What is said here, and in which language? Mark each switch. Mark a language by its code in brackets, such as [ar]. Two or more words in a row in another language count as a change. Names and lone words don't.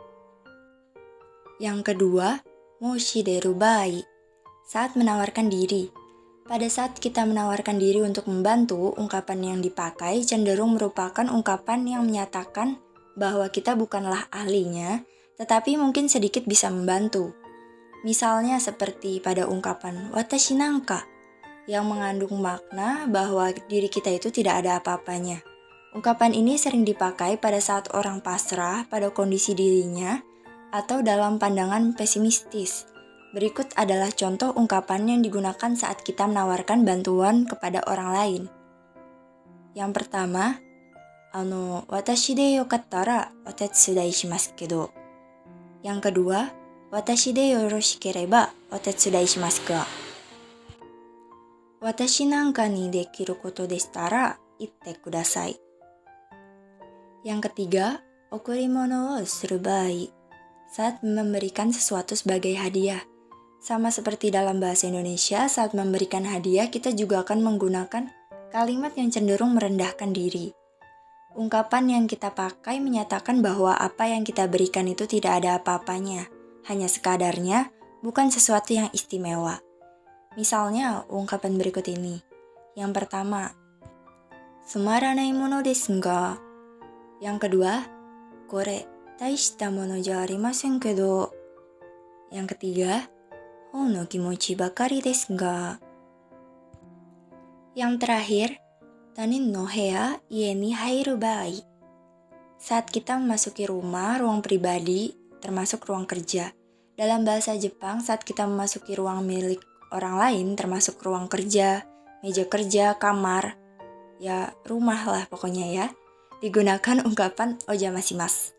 [id] Yang kedua, [ja] 申し出る場合, [id] saat menawarkan diri. Pada saat kita menawarkan diri untuk membantu, ungkapan yang dipakai cenderung merupakan ungkapan yang menyatakan bahwa kita bukanlah ahlinya, tetapi mungkin sedikit bisa membantu. Misalnya seperti pada ungkapan [ja] 私なんか, [id] yang mengandung makna bahwa diri kita itu tidak ada apa-apanya. Ungkapan ini sering dipakai pada saat orang pasrah pada kondisi dirinya atau dalam pandangan pesimistis. Berikut adalah contoh ungkapan yang digunakan saat kita menawarkan bantuan kepada orang lain. Yang pertama, [ja] 私でよかったらお手伝いしますけど. [id] Yang kedua, [ja] 私でよろしければお手伝いしますか. 私なんかにできることでしたら言ってください. [id] Yang ketiga, [ja] 贈り物をする場合, [id] saat memberikan sesuatu sebagai hadiah. Sama seperti dalam bahasa Indonesia, saat memberikan hadiah kita juga akan menggunakan kalimat yang cenderung merendahkan diri. Ungkapan yang kita pakai menyatakan bahwa apa yang kita berikan itu tidak ada apa-apanya, hanya sekadarnya, bukan sesuatu yang istimewa. Misalnya, ungkapan berikut ini. Yang pertama, [ja] つまらないものですが. [id] Yang kedua, [ja] これ大したものじゃありませんけど. [id] Yang ketiga, [ja] ほんの気持ちばかりですが. [id] Yang terakhir, [ja] 他人の部屋家に入る場合. [id] Saat kita memasuki rumah, ruang pribadi, termasuk ruang kerja. Dalam bahasa Jepang, saat kita memasuki ruang milik orang lain, termasuk ruang kerja, meja kerja, kamar, ya rumah lah pokoknya ya, digunakan ungkapan ojamasimasu.